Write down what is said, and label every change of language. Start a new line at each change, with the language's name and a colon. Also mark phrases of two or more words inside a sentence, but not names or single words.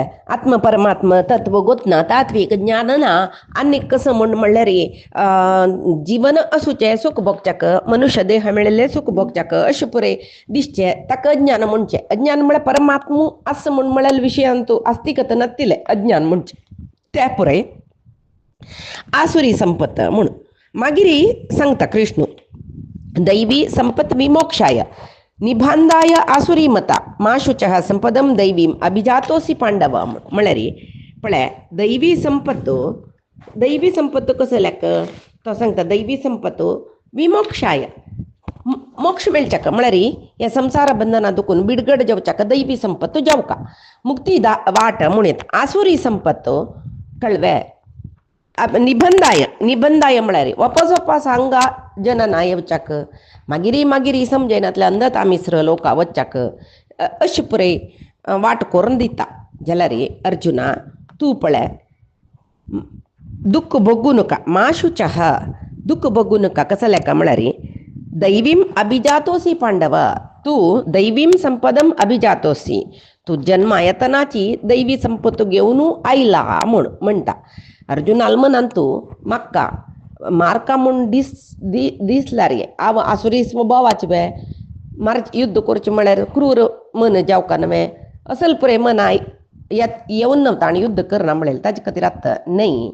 Konkani: आत्म परमात्म तत्व गोतना तात्वीक ज्ञान ना आनी कसं म्हणल्यार जीवन असूचें सुख भोगच्याक मनुष्य देह मेळिल्लें सुख भोगच्याक अशें पुरे दिसचें ताका अज्ञान म्हणचें. अज्ञान म्हळ्यार परमात्म आस म्हूण म्हळ्यार विशयान तूं आस्तिकत नासतिलें अज्ञान म्हणचें तें पुरे. आसुरी संपत म्हणून मागीर सांगता कृष्ण
Sanskrit: दैवी संपत विमोक्षाय निबांधाय आसुरी मता माशुचः संपदम दैवीम अभिजातोसी पांडव
Konkani: म्हळ्यार पळय दैवी संपत्त कसो लेक तो सांगता
Sanskrit: दैवी संपत विमोक्षाय
Konkani: मोक्ष मेळच्याक म्हळ्यार हे संसार बंधना दुखून बिडगड जावच्याक दैवी संपत्त जावका मुक्ती वाट म्हणत. आसुरी संपत्त कळ्ळें. निबंधाय म्हळ्यार वापस हांगा जनना येवच्याक मागीर समजेनातल्या अंधत आमिस्र लोका वच्चाक अशें पुरे वाट करून दिता. जाल्यार अर्जुना तूं पळय दुःख भोगू नका माशुचः दुःख भोगू नका कसं लेका म्हळ्यार
Sanskrit: दैवीम अभिजातोसी पांडव
Konkani: तूं
Sanskrit: दैवीम संपदम अभिजातोसी
Konkani: तूं जन्मायतनाची दैवी संपत्त घेवन आयला म्हणटा. अर्जुन आल्मनांतू म्हाका मारका म्हूण दिसल्यार हांव आसुरी स्वभावाचे वे मार युद्ध करचें म्हळ्यार क्रूर मन जावका न्हय असल पुरे मना येवन नवता आनी युद्ध करना म्हळ्यार ताजे खातीर आतां न्हय.